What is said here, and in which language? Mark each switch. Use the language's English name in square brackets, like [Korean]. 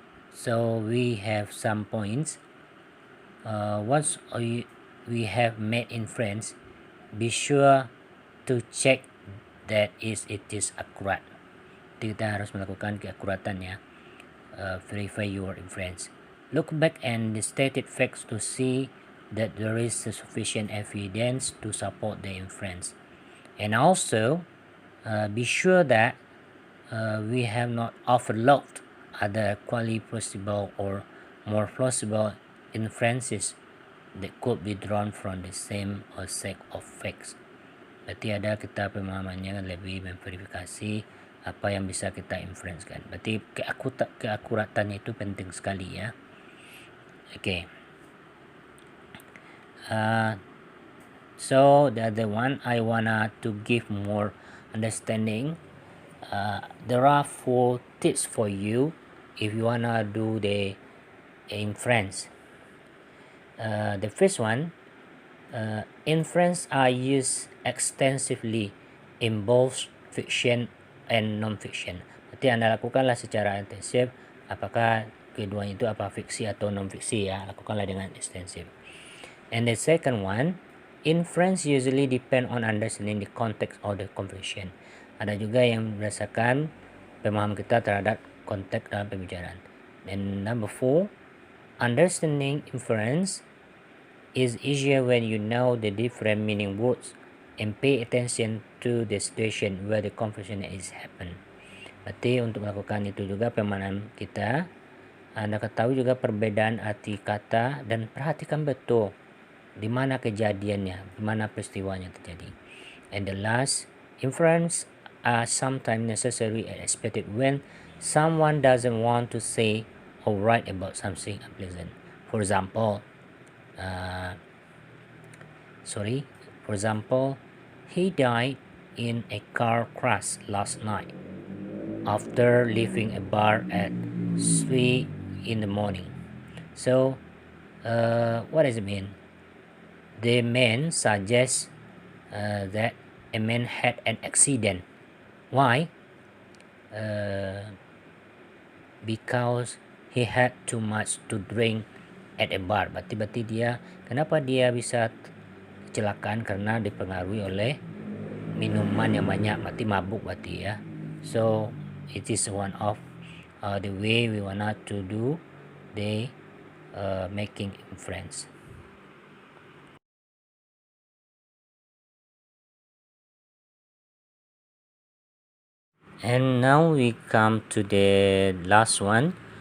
[English] So we have some points. Once we have made inference, be sure to check that it is accurate. [Indonesian] Kita harus melakukan keakuratannya. [English] Verify your inference. Look back and the stated facts to see that there is sufficient evidence to support the inference. And also, be sure that we have not overlooked other equally plausible or more plausible inferences that could be drawn from the same or set of facts. [Indonesian] Berarti ada kita pemahamannya lebih memverifikasi apa yang bisa kita inferencekan. Berarti keakuratannya itu penting sekali ya. [English] Okay. So the other one I wanna to give more understanding. There are 4 tips for you if you wanna do the inference. The first one, inference are used extensively in both fiction and non-fiction. [Indonesian] Berarti Anda lakukanlah secara intensif, apakah keduanya itu apa fiksi atau non-fiksi ya, lakukanlah dengan ekstensif. [English] And the second one, inference usually depend on understanding the context of the conversation. [Indonesian] Ada juga yang berdasarkan pemahaman kita terhadap konteks dalam pembicaraan. [English] And number 4, Understanding inference is easier when you know the different meaning words and pay attention to the situation where the confusion is happen. [Indonesian] Berarti untuk melakukan itu juga pemahaman kita, Anda ketahui juga perbedaan arti kata dan perhatikan betul di mana kejadiannya, di mana peristiwanya terjadi. [English] And the last, inference are sometimes necessary and expected when someone doesn't want to say or write about something unpleasant. For example, he died in a car crash last night after leaving a bar at 3 in the morning. So, what does it mean? The man suggests that a man had an accident. Why? Because he had too much to drink at a bar. [Indonesian] Berarti kenapa dia bisa kecelakaan? Karena dipengaruhi oleh minuman yang banyak, berarti mabuk berarti ya. [English] So it is one of the way we want to do the making inference. And now we come to the last one.